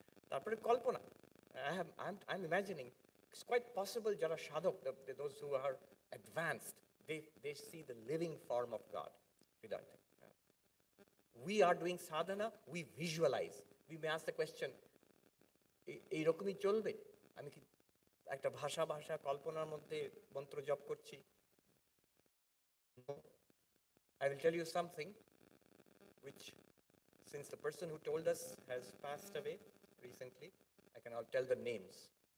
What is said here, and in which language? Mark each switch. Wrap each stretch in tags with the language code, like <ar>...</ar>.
<bn>তারপরে কল্পনা,</bn> <en>I'm imagining, it's quite possible</en> <bn>যারা সাধক,</bn> <en>those who are advanced, they see the living form of God.</en> <bn>Hridoy.</bn> <en>We are doing sadhana, we visualize. We may ask the question,</en> <bn>এইরকমই চলবে? আমি কি একটা ভাষা কল্পনার মধ্যে মন্ত্র জপ করছি?</bn> <en>I will tell you something which, since the person who told us has passed away recently, I can all tell the names.</en>